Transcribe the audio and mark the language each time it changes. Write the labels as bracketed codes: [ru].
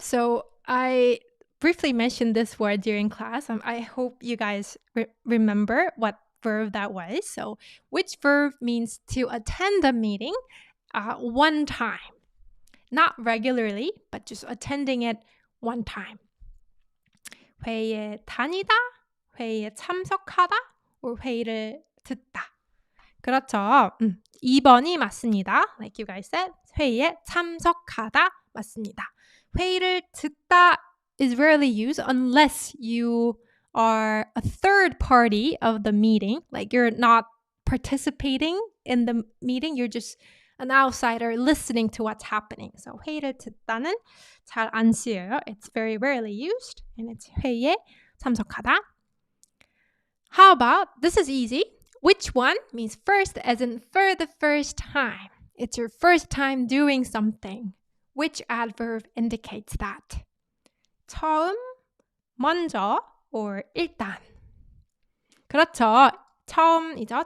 [en] So I briefly mentioned this word during class. I hope you guys remember what verb that was. So which verb means to attend a meeting one time? Not regularly, but just attending it one time. [ko] 회의에 다니다, 회의에 참석하다, or 회의를 듣다. 그렇죠. 2번이 맞습니다. [en] Like you guys said. [ko] 회의에 참석하다 맞습니다. [en] 회의를 듣다 is rarely used unless you are a third party of the meeting. Like you're not participating in the meeting. You're just an outsider listening to what's happening. [ko] So 회의를 듣다는 잘 안 쓰여요. [en] It's very rarely used. And it's 회의에 참석하다. How about, this is easy. Which one means first as in for the first time. It's your first time doing something. Which adverb indicates that? [ko] 처음, 먼저, or 일단. 그렇죠. 처음이죠.